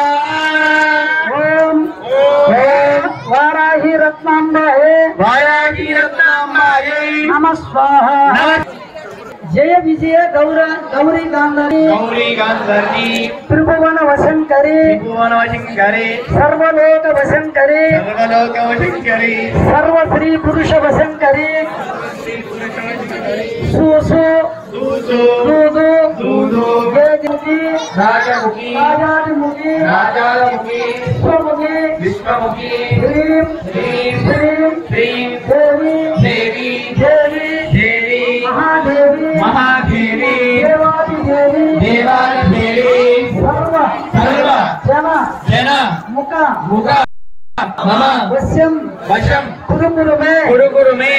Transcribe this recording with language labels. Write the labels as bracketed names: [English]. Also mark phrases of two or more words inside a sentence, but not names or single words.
[Sanskrit] ఓం వారాహి రత్నాంబాయే నమః స్వాహా జయ విజయ గౌరీ గాంధరి త్రిభువన వశంకరి సర్వలోక వశంకరి సర్వశ్రీ పురుష వశంకరి विश्वमुखी देवी महादेवी देवादिदेवी सर्व जन मुख मम वशं कुरु मे